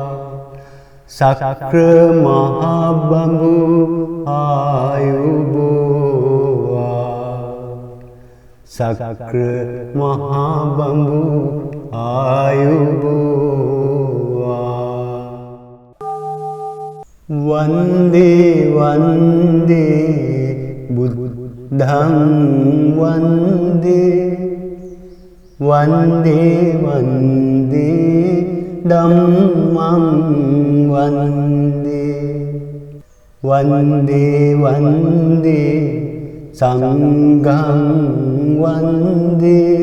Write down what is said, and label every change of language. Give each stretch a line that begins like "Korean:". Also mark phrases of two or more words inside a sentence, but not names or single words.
Sinhala: සක්‍ර මහා බඹු ආයුබෝවා. සක්‍ර මහා බඹු ආයුබෝවා.
Pali: වන්දේ වන්දේ බුද්ධං बुद्धं वन्दे वन्दे वन्दे धम्मं वन्दे वन्दे वन्दे संघं वन्दे